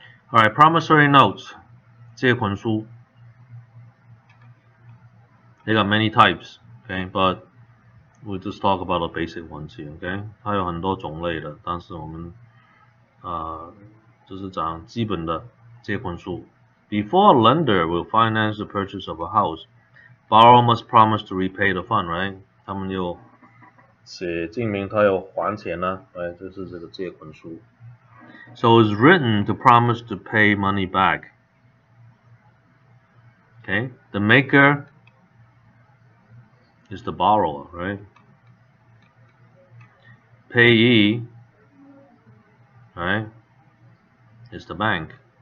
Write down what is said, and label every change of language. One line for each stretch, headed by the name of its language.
English: Alright, promissory notes, 借款书。 They got many types, okay, but we'll just talk about the basic ones here, okay?
Chinese: 它有很多种类的，但是我们就是讲基本的借款书。
English: Before a lender will finance the purchase of a house, borrower must promise to repay the fund, right?
Chinese: 他们有写证明他有还钱呢，right? 这是这个借款书。
English: So it's written to promise to pay money back. Okay, the maker is the borrower, right? Payee, right, is the bank.